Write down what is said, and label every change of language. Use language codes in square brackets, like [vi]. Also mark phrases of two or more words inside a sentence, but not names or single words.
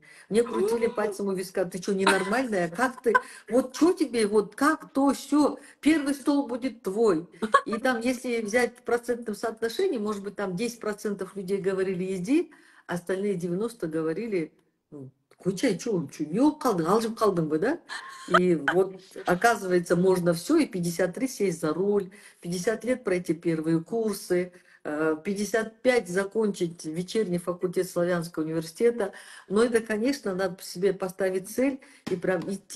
[ru] Мне крутили пальцем у виска, ты что, ненормальная? Как ты? Вот что тебе, вот как то, все, первый стол будет твой. И там, если взять в процентном соотношении, может быть, там 10% людей говорили «иди», остальные 90 говорили ну, «Кучай, что, [kk] не болып қалдың, алжып қалдың бы, [ru] да?» И вот, оказывается, можно все, и 53 сесть за руль, 50 лет пройти первые курсы, 55 закончить вечерний факультет Славянского университета. Но это, конечно, надо себе поставить цель и прям идти.